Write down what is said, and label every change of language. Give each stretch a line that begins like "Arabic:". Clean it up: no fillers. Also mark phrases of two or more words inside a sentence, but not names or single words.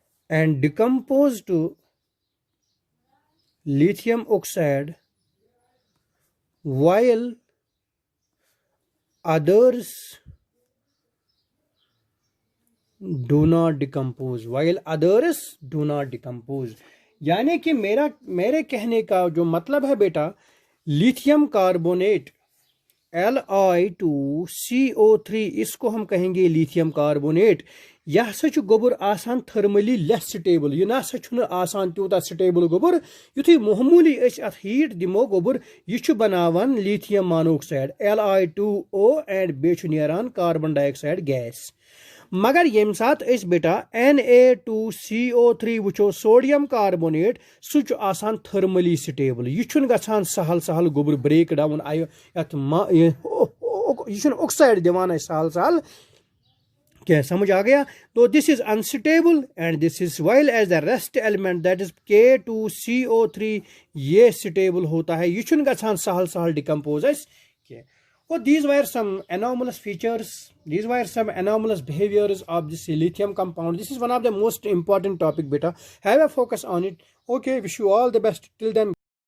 English: and decompose to lithium oxide, while others do not decompose.
Hindi: यानी कि मेरे कहने का जो मतलब है बेटा,
English: lithium carbonate
Hindi: Li2CO3 इसको हम कहेंगे
English: lithium carbonate.
Kashmiri: यह हसा गोबर आसान
English: thermally less stable,
Kashmiri: यह ना आसान तूता स्टेबल गोबर। युथी मामूली अत हीट दिमो गोबर यह बनावान
English: lithium monoxide
Kashmiri: Li2O एंड बेच नेरान
English: carbon dioxide gas.
Kashmiri: मगर यम सात बेटा Na2CO3 वुचो
English: sodium carbonate
Kashmiri: सह आसान
English: thermally stable,
Kashmiri: यह गसान सहल सहल गोबर
English: break down
Kashmiri: आयो यह ऑक्साइड दिवान सहल सहल।
Hindi: क्या समझ आ गया? तो
English: this is unstable and this is while as the rest element that is K2CO3
Hindi: ये स्टेबल होता है,
Kashmiri: यह गसान सहल सहल डिकम्पोज।
English: So these were some anomalous features, these were some anomalous behaviors of this lithium compound. This is one of the most important topic beta. Have a focus on it. Okay, wish you all the best till then.